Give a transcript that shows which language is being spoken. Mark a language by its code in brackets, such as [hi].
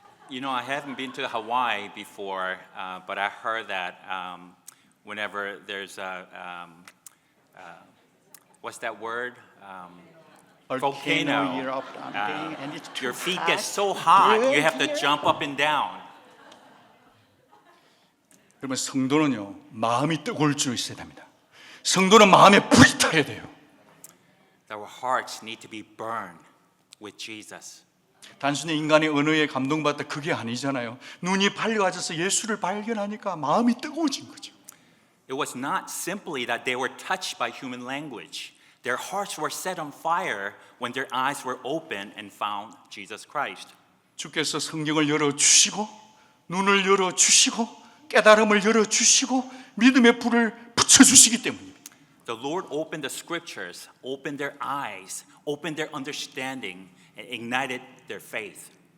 [en] You know, I haven't been to Hawaii before, but I heard that whenever there's what's that word? Volcano. You're up on thing, and it's too Your feet hot. get so hot, you have to jump up and down. [ko] 그러면 성도는요 마음이 뜨거울 줄 있어야 됩니다. 성도는 마음에 불이 타야 돼요. [en] Our hearts need to be burned with Jesus. [ko] 단순히 인간의 언어에 감동받다 그게 아니잖아요. 눈이 밝아져서 예수를 발견하니까 마음이 뜨거워진 거죠. [en] It was not simply that they were touched by human language. Their hearts were set on fire when their eyes were open and found Jesus Christ. [ko] 주께서 성경을 열어주시고 눈을 열어주시고 깨달음을 열어주시고 믿음의 불을 붙여주시기 때문입니다. [en] The Lord opened the scriptures, opened their eyes, opened their understanding, and ignited their faith.